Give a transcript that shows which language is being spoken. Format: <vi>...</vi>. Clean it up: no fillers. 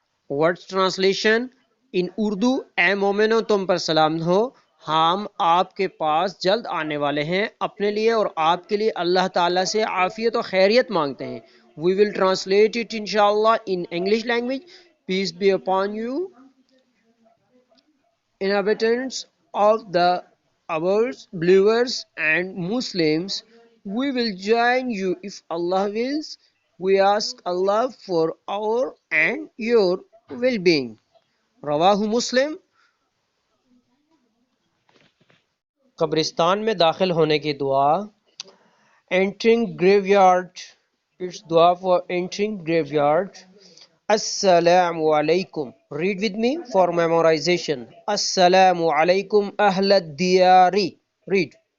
<en>words translation in</en> <ur>Urdu. اے مومنو تم پر سلام ہو، ہم آپ کے پاس جلد آنے والے ہیں اپنے لیے اور آپ کے لیے اللہ تعالیٰ سے عافیت و خیریت مانگتے ہیں.</ur> <en>We will translate it inshallah in English language. Peace be upon you, inhabitants of the ours, believers and Muslims. We will join you if Allah wills. We ask Allah for our and your well-being.</en> <ur>رواہ مسلم. قبرستان میں داخل ہونے کی دعا.</ur> <en>Entering graveyard. It's dua for entering graveyard. Assalamu alaikum. Read with me for memorization.</en> <ar>Assalamu alaikum ahlad diyari.</ar> <en>Read.</en>